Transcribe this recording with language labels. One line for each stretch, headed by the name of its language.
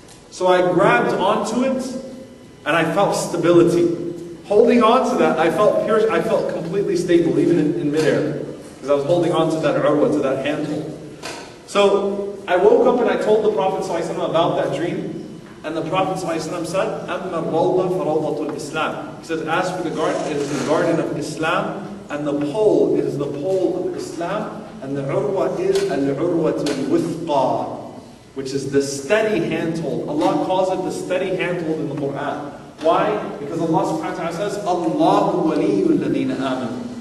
English: So I grabbed onto it, and I felt stability. Holding on to that, I felt completely stable, even in midair. Because I was holding on to that urwa, to that handhold. So I woke up and I told the Prophet ﷺ about that dream. And the Prophet ﷺ said,
Arabic: أَمَّا الرَّوْضَ فَرَوْضَةُ الْإِسْلَامِ.
English: He says, as for the garden, it is the garden of Islam. And the pole, it is the pole of Islam. And the urwa is al-urwa al-wuthqa, which is the steady handhold. Allah calls it the steady handhold in the Quran. Why? Because Allah subhanahu wa ta'ala says,
Arabic: Allahu waliyul ladina amanu.